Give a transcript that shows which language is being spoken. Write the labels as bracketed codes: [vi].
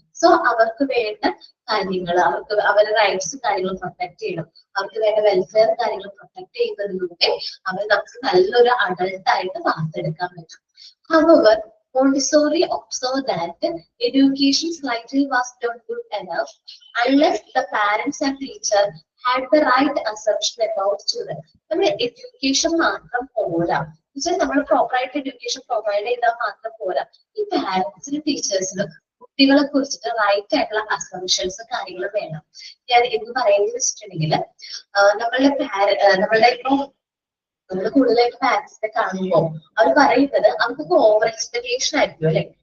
[ml] So അവർക്ക് വേണ്ട കാര്യങ്ങൾ, അവർക്ക് അവരുടെ റൈറ്റ്സും കാര്യങ്ങളും പ്രൊട്ടക്ട് ചെയ്യണം, അവർക്ക് വേണ്ട വെൽഫെയർ കാര്യങ്ങൾ പ്രൊട്ടക്ട് ചെയ്യുന്നതിലൂടെ അവർ നമുക്ക് നല്ലൊരു അഡൾട്ട് ആയിട്ട് വാർത്തെടുക്കാൻ പറ്റും. [en] However, Montessori observed that education slightly was not good enough unless the parents and teacher had the right assumption about children. [ml] നമ്മുടെ എഡ്യൂക്കേഷൻ മാത്രം പോരാ, നമ്മൾ പ്രോപ്പറായിട്ട് എഡ്യൂക്കേഷൻ പ്രൊവൈഡ് ചെയ്താൽ മാത്രം പോരാ. ഈ പാരന്റ്സിനും ടീച്ചേഴ്സിനും കുട്ടികളെ കുറിച്ചിട്ട് റൈറ്റ് ആയിട്ടുള്ള അസംഷൻസ് കാര്യങ്ങളും വേണം. ഞാൻ എന്ന് പറയുന്നത് വെച്ചിട്ടുണ്ടെങ്കിൽ നമ്മളുടെ ഇപ്പൊ നമ്മൾ കൂടുതലായിട്ട് പാരന്റ്സിനെ കാണുമ്പോൾ അവർ പറയുന്നത് അവർക്കൊക്കെ ഓവർ എക്സ്പെക്ടേഷൻ ആയിരിക്കും, അല്ലെ?